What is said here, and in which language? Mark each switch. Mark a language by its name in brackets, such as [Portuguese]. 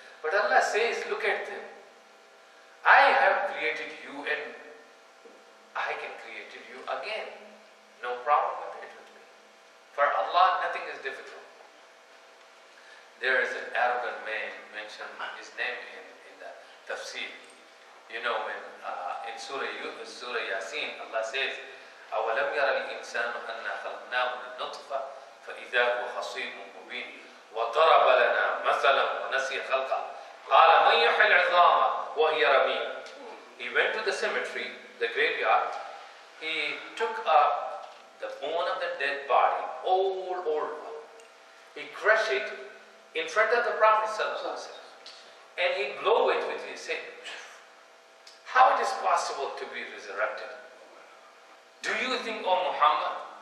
[English] But Allah says, look at them. I have created you and I can create you again. No problem with it with me. For Allah, nothing is difficult. There is an arrogant man mentioned his name in the tafsir. When in Surah Yasin, Allah says, [Arabic] أَوَلَمْ يَرَ الْإِنسَانُ أَنَّا خَلَقْنَاهُ مِنْ نُطْفَةٍ فَإِذَا هُوَ خَصِيمٌ مُبِينٌ وَضَرَبَ لَنَا مَثَلًا وَنَسِيَ خَلْقَهُ قَالَ مَنْ يُحْيِي الْعِظَامَ وَهِيَ رَمِيمٌ. [English] He went to the cemetery, the graveyard. He took up the bone of the dead body, old one. He crushed it in front of the Prophet ﷺ, and he blew it with his head. How it is possible to be resurrected? Do you think, O Muhammad?